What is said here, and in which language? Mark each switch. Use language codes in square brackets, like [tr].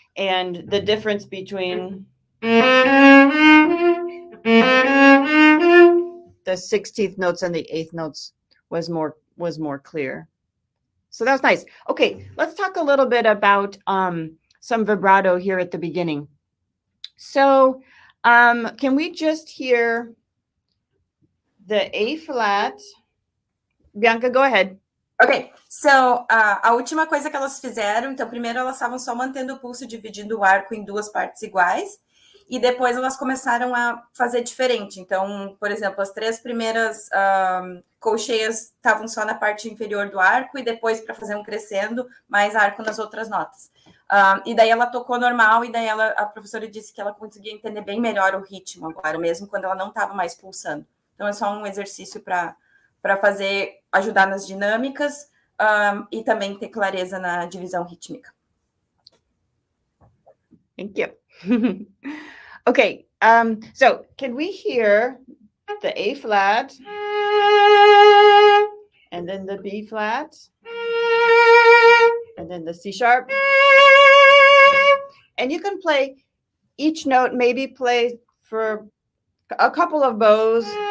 [en] And the difference between the 16th notes and the eighth notes was more clear. So that was nice. Okay, let's talk a little bit about some vibrato here at the beginning. So can we just hear the A flat? Bianca, go ahead. [pt] Ok, so a última coisa que elas fizeram, então primeiro elas estavam só mantendo o pulso, dividindo o arco em duas partes iguais, e depois elas começaram a fazer diferente. Então, por exemplo, as 3 primeiras colcheias estavam só na parte inferior do arco, e depois, para fazer um crescendo, mais arco nas outras notas. E daí ela tocou normal, e daí a professora disse que ela conseguia entender bem melhor o ritmo agora, mesmo quando ela não estava mais pulsando. Então, é só um exercício para fazer, ajudar nas dinâmicas e também ter clareza na divisão rítmica. [en] Thank you. Okay, so can we hear the A flat and then the B flat and then the C sharp. And you can play each note, maybe play for a couple of bows.